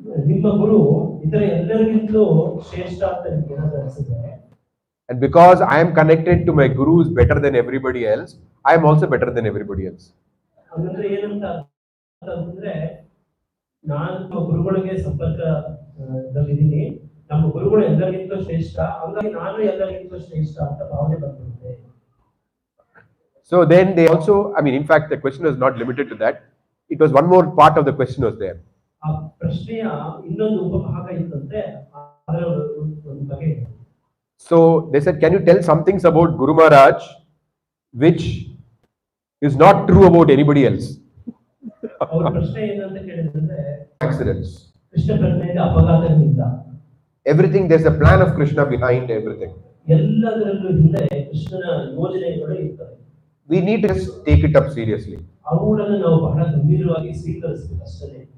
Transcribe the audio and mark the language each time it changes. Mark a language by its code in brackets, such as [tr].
[kn] ನಿಮ್ಮ ಗುರು ಇತರ ಎಲ್ಲರಿಗಿಂತಲೂ ಶ್ರೇಷ್ಠ ಅಂತ ನಿಮ್ಗೆ ಏನಾದ್ರು ಅನಿಸಿದ್ರೆ, [en] and because I am connected to my guru is better than everybody else, I am also better than everybody else. [kn] ಅಂದ್ರೆ ಏನಂತ ಅಂತಂದ್ರೆ, ನಾನು ನಮ್ಮ ಗುರುಗಳಿಗೆ ಸಂಪರ್ಕದಲ್ಲಿದ್ದೀನಿ, ನಮ್ಮ ಗುರುಗಳು ಎಲ್ಲರಿಗಿಂತಲೂ ಶ್ರೇಷ್ಠ, ಹಾಗಾಗಿ ನಾನು ಎಲ್ಲರಿಗಿಂತಲೂ ಶ್ರೇಷ್ಠ ಅಂತ ಭಾವನೆ ಬಂದಿರುತ್ತೆ. [en] So then they also, I mean, in fact, the question was not limited to that. It was one more part of the question was there. [kn] ಆ ಪ್ರಶ್ನೆಯ ಇನ್ನೊಂದು ಉಪಭಾಗ ಇತ್ತಂತೆ, ಅದರ ಒಂದು ಬಗೆ. [en] So they said, can you tell some things about Guru Maharaj which is not true about anybody else? [kn] ಅವರ ಪ್ರಶ್ನೆ ಏನಂತ ಕೇಳಿದ್ರೆ, [en] Accidents. [kn] ಕೃಷ್ಣ ಪ್ರಜ್ಞೆಯಿಂದ ಅಪಘಾತಗಳಿಂದ. [en] Everything, there's a plan of Krishna behind everything. [kn] ಎಲ್ಲದರಲ್ಲೂ ಹಿಂದೆ ಕೃಷ್ಣನ ಯೋಜನೆಗಳು ಇರ್ತವೆ. [en] We need to just take it up seriously. [kn] ಅವುಗಳನ್ನು ನಾವು ಬಹಳ ಗಂಭೀರವಾಗಿ ಸ್ವೀಕರಿಸಬೇಕು ಅಷ್ಟೇ.